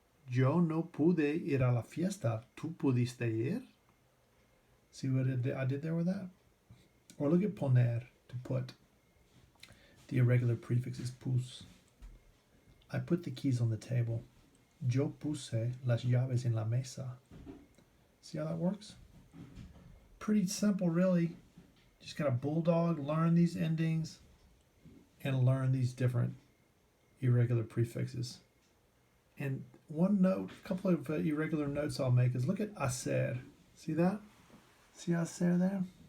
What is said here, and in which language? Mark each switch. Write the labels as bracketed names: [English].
[Spanish] Yo no pude ir a la fiesta. ¿Tú pudiste ir? [English] See what I did there with that? Or look at poner, to put. The irregular prefix is pus. I put the keys on the table. [Spanish] Yo puse las llaves en la mesa. [English] See how that works? Pretty simple, really. Just got a bulldog, learn these endings, and learn these different irregular prefixes. And one note, a couple of irregular notes I'll make is look at hacer. See that? See hacer there?